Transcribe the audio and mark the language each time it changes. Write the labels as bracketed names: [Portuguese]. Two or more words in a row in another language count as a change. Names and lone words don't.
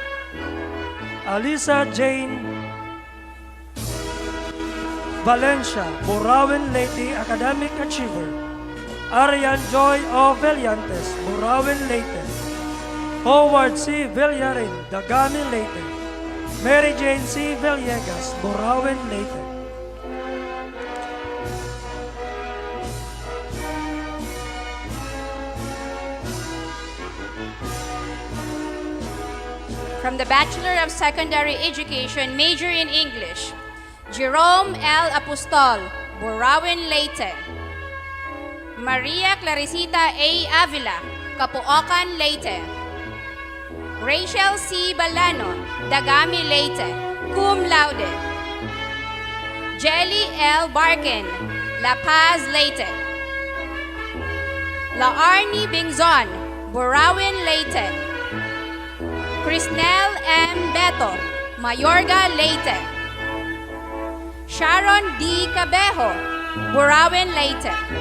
[English] Alisa Jane Valencia, Burauen Leyte Academic Achiever. Arian Joy O. Villantes, Burauen Leyte. Howard C. Villarin, Dagami Leyte. Mary Jane C. Villegas, Burauen Leyte. From the Bachelor of Secondary Education, major in English, Jerome L. Apostol, Burauen Leyte. Maria Clarisita A. Avila, Capuocan, Leyte. Rachel C. Balano, Dagami Leyte, cum laude. Jelly L. Barkin, La Paz, Leyte. Laarni Bingzon, Burauen Leyte. Crisnel M. Beto, Mayorga, Leyte. Sharon D. Cabejo, Burauen Leyte.